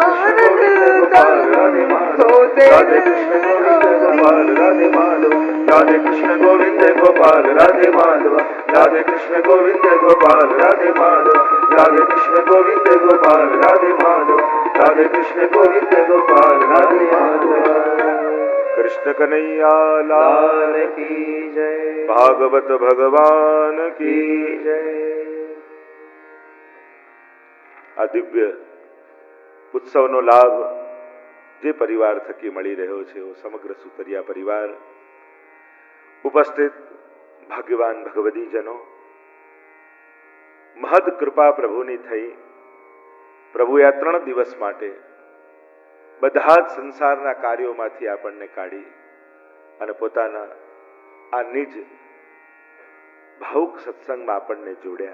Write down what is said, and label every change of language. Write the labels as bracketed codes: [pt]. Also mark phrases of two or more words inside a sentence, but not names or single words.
[hi] राधे कृष्ण गोविंद गोपाल राधे माधवा। राधे कृष्ण गोविंद गोपाल राधे माधवा। राधे कृष्ण गोविंद गोपाल राधे माधवा। राधे कृष्ण गोविंद गोपाल राधे माधवा। राधे कृष्ण गोविंद गोपाल राधे माधवा। कृष्ण कन्हैया लाल की जय। भागवत भगवान की जय। [gu] આ દિવ્ય ઉત્સવનો લાભ જે પરિવાર થકી મળી રહ્યો છે એવો સમગ્ર સુતરિયા પરિવાર, ઉપસ્થિત ભાગ્યવાન ભગવદીજનો, મહદ કૃપા પ્રભુની થઈ પ્રભુએ આ 3 દિવસ માટે બધા જ સંસારના કાર્યોમાંથી આપણને કાઢી અને પોતાના આ નિજ ભાવુક સત્સંગમાં આપણને જોડ્યા.